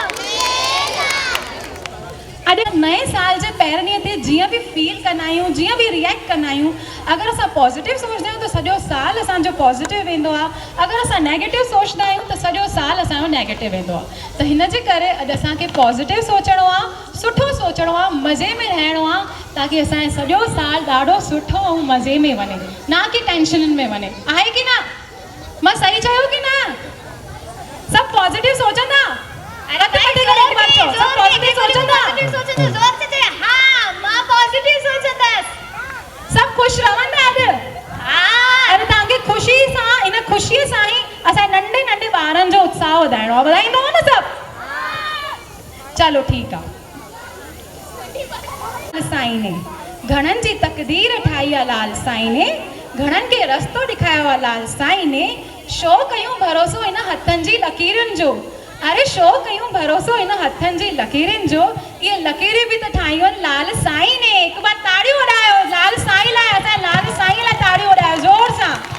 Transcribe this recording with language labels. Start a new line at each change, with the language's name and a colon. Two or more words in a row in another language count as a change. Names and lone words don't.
Sindhi: अॼु नए साल जे पहिरें ॾींहं ते जीअं बि फील कंदा आहियूं जीअं बि रिएक्ट कंदा आहियूं अगरि असां पॉज़िटिव सोचंदा आहियूं त सॼो साल असांजो पॉज़िटिव वेंदो आहे अगरि असां नेगेटिव सोचंदा आहियूं त सॼो साल असांजो नेगेटिव वेंदो आहे त हिन जे करे अॼु असांखे पॉज़िटिव सोचणो आहे सुठो सोचणो आहे मज़े में रहणो आहे ताकी असांजो सॼो साल ॾाढो सुठो ऐं मज़े में वञे ना की टेंशननि में वञे आहे की न मां सही चयो की न सभु पॉज़िटिव सोचंदा अरे मथे करे हिकु बार चओ सभु पॉज़िटिव सोचंदा
Hindi: जोर से
Sindhi: चए हाँ मां पॉजिटिव सोचंदसि सभु ख़ुशि रहंदा अॼु हाँ अरे तव्हांखे ख़ुशी सां इन ख़ुशीअ सां ई असां नंढे नंढे ॿारनि जो उत्साह वधाइणो आहे वधाईंदव न सभु चलो ठीकु आहे साईं ने घणनि जी तक़दीर ठाही आहे लाल साईं ने घणनि खे रस्तो ॾेखारियो आहे लाल साईं ने शो कयूं भरोसो इन हथनि जी लकीरुनि जो अरे शो कयूं भरोसो इन हथनि जी लकीरुनि जो इहे लकीरूं बि त ठाहियूं आहिनि लाल साईं ने हिकु बार ताड़ियूं वॼायो लाल साईं लाइ असां लाल साईं लाइ ताड़ियूं वॼायो ज़ोर सां